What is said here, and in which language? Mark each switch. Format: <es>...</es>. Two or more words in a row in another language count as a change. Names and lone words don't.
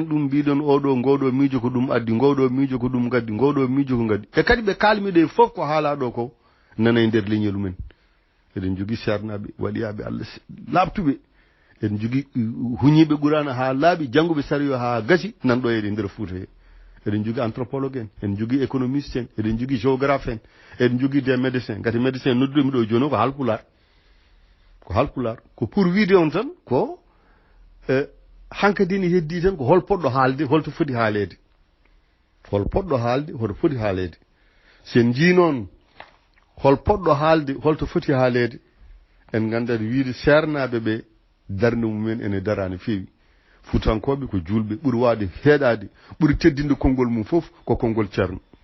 <ff>ɗum mbiɗon oɗo ngoɗo miijo ko ɗum addi ngoɗo miijo ko ɗum gaddi ngoɗo miijo ko gaddi e kadi ɓe kalmiɗe fof ko haalaɗo ko nana e nder leñol men eɗen jogui sernaɓe waɗiyaɓe Allah labtuɓe en jogi huñiɓe ɓurana ha laaɓi jannguɓe sariyo ha gasi nanɗo e nder Fouta he eɗen jogi anthropologue en jogi économiste en eɗen jogi géographe en eɗen jogi</ff> <fr>des médecins</fr> <ff>gati médecin nodduɗomi ɗo joni ko halpular ko pour wiide on tan ko hankadini heddi tan ko hol poɗɗo haalde holto foti haalede hol poɗɗo haalde hoto foti haalede sen jii noon hol poɗɗo haalde holto foti haalede en gandata wiide sernaɓe ɓe darde mumen ene dara no feewi futankoɓe ko julɓe ɓuuri wawde heeɗade ɓuuri teddinde konngol mum fof ko konngol ceerno</ff>